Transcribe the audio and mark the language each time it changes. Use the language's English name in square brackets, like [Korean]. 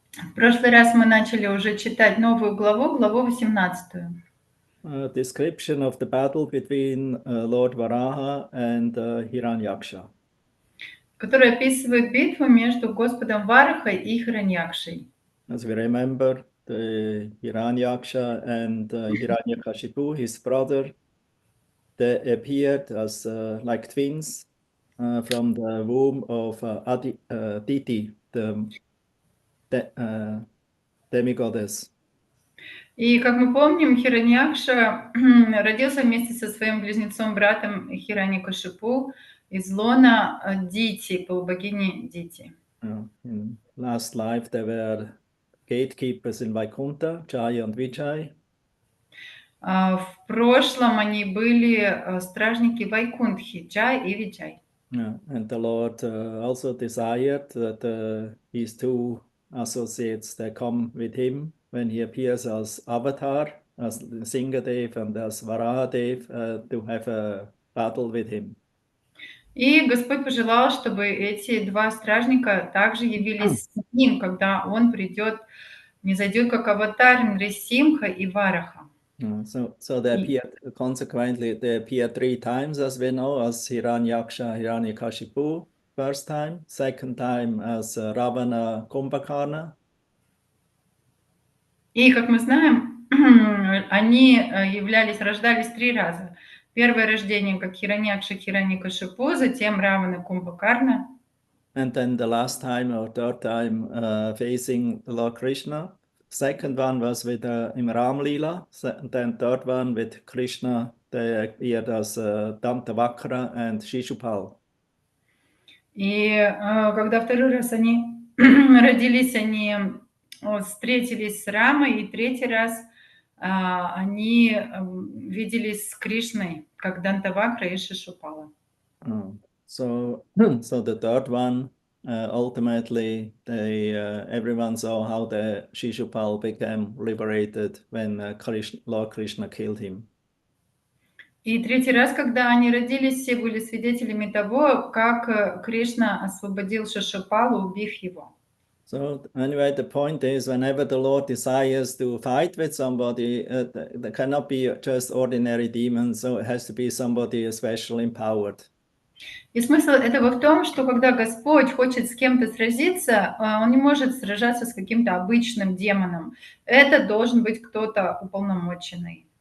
[Russian] В прошлый раз мы начали уже читать новую главу, главу 18. [English] Description of the battle between Lord Varaha and Hiranyaksha. [Russian] Которая описывает битву между Господом Варахой и Хираньякшей. [English] As we remember, the Hiranyaksha and Hiranyakashipu, his brother, they appeared as like twins from the womb of Aditi, the demigoddess. [Russian] И, как мы помним, Хираньякша родился вместе со своим близнецом-братом Хираньякашипу из лона Дити, полубогини Дити. [English] In last life, they were gatekeepers in Vaikuntha, Jaya and Vijay. [Russian] В прошлом они были стражники Вайкунтхи, Джай и Виджай. [English] And the Lord also desired that his two associates they come with him when he appears as Avatar, as Singadev and as Varahadev, to have a battle with him. [Russian] И Господь пожелал, чтобы эти два стражника также явились с ним, когда он придет, не зайдет как аватар Нрисимха и Вараха. [English] So they appeared, consequently, they appeared 3 times, as we know, as Hiranyaksha, Hiranyakashipu, first time, second time as Ravana, Kumbhakarna. [Russian] И, как мы знаем, они рождались 3 раза. Первое рождение как Хираньякша, Хираньякашипу, затем Равана, Кумбхакарна. [English] And then the last time or third time facing the Lord Krishna, second one was with im Ram Lila, and then third one with Krishna, they appeared as Dantavakra and Shishupal. [Russian] И когда второй раз они родились, они встретились с Рамой, и третий раз они виделись с Кришной, как Дантавакра и Шишупала. [English] So the third one, ultimately, everyone saw how the Shishupal became liberated when Lord Krishna killed him. [Russian] И третий раз, когда они родились, все были свидетелями того, как Кришна освободил Шишупалу, убив его. [English] So anyway, the point is, whenever the Lord desires to fight with somebody, there cannot be just ordinary demons, so it has to be somebody especially empowered. [Russian] И смысл этого в том, что когда Господь хочет с кем-то сразиться, Он не может сражаться с каким-то обычным демоном. Это должен быть кто-то уполномоченный.